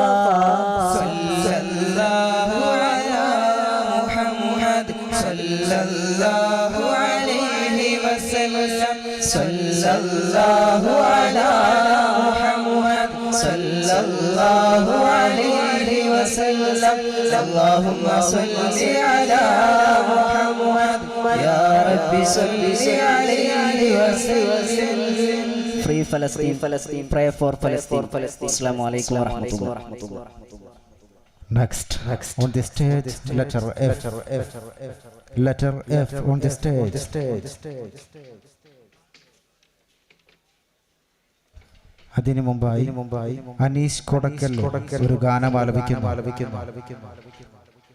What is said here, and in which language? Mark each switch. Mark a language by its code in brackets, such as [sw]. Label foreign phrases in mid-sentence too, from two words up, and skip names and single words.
[ar] صلى الله على محمد صلى الله عليه وسلم صلى الله على محمد صلى الله عليه وسلم اللهم صل على محمد يا رب صل عليه وسلم [en] Free Palestine, pray for Palestine. [ar] السلام عليكم ورحمة الله. [en] Next on the stage, letter F. Letter F on the stage. [ml] അതിനു മുമ്പായി അനീഷ് കൊടക്കൽ ഒരു ഗാനം ആലപിക്കുന്നു.